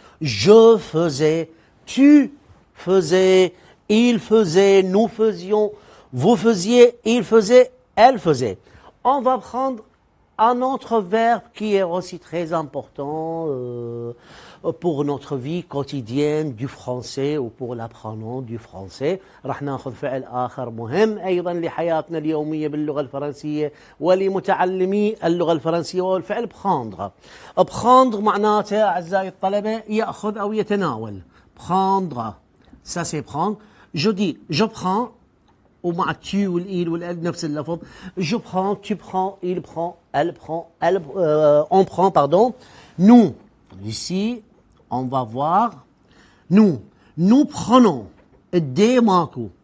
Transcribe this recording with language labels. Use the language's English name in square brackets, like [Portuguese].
[French] Je faisais, tu faisais, il faisait, nous faisions, vous faisiez, il faisait, elle faisait. On va prendre un autre verbe qui est aussi très important pour notre vie quotidienne du français ou pour l'apprenant du français. [Arabic] راح ناخذ فعل آخر مهم أيضا لحياتنا اليومية باللغة الفرنسية ولمتعلمي اللغة الفرنسية والفعل prendre. prendre معناته أعزائي الطلبة يأخذ أو يتناول. [French] prendre, ça c'est prendre. Je dis je prends [Arabic] ومع tu والإل والأل نفس اللفظ. [French] Je prends, tu prends, il prend, elle prend, on prend, pardon. Nous, ici, on va voir. Nous prenons. Des marques.